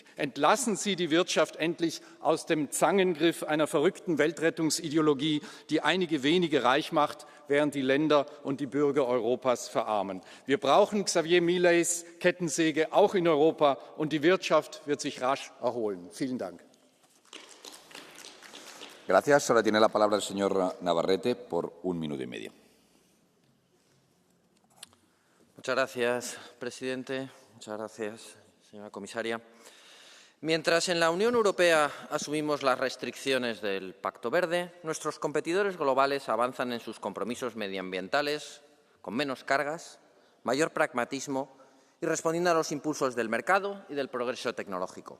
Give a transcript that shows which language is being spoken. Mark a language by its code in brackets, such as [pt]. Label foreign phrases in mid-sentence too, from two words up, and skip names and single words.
[de] Entlassen Sie die Wirtschaft endlich aus dem Zangengriff einer verrückten Weltrettungsideologie, die einige wenige reich macht, während die Länder und die Bürger Europas verarmen. Wir brauchen Xavier Mileys Kettensäge auch in Europa, und die Wirtschaft wird sich rasch erholen. Vielen Dank. [es] Gracias. Ahora tiene la palabra el señor Navarrete por un minuto y medio. Muchas gracias, presidente. Muchas gracias, señora comisaria. Mientras en la Unión Europea asumimos las restricciones del Pacto Verde, nuestros competidores globales avanzan en sus compromisos medioambientales con menos cargas, mayor pragmatismo y respondiendo a los impulsos del mercado y del progreso tecnológico.